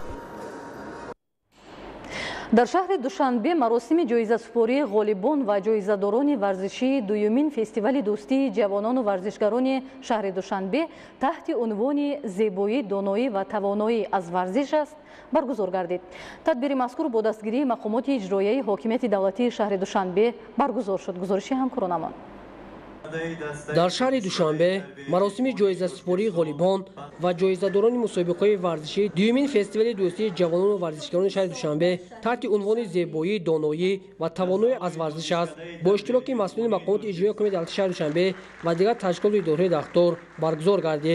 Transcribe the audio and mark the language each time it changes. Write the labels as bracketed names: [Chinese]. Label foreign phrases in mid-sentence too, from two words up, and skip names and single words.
[Tajik] در شهر دوشنبه مراسم جایزه سپاری غالبان و جایزه‌داران ورزشی دومین فستیوال دوستی جوانان و ورزشکاران شهر دوشنبه تحت عنوان زیبایی، دانایی و توانایی از ورزش است برگزار گردید. تدبیر مذکور با دستگیری مقامات اجرایی حاکمیت دولتی شهر دوشنبه برگزار شد. گزارش همکارانمان. дар шаҳри душанбе маросими ҷоизасупории ғолибон ва ҷоизадорони мусобиқаҳои варзишӣ дуюмин фестивали дӯстии ҷавонону варзишгарони шаҳри душанбе таҳти унвони зебоӣ доноӣ ва тавоноӣ аз варзиш аст бо иштироки масъулини мақомоти иҷроии ҳукумати давлати шаҳри душанбе ва дигар ташкилоту идораҳои дахтор баргузор гардид.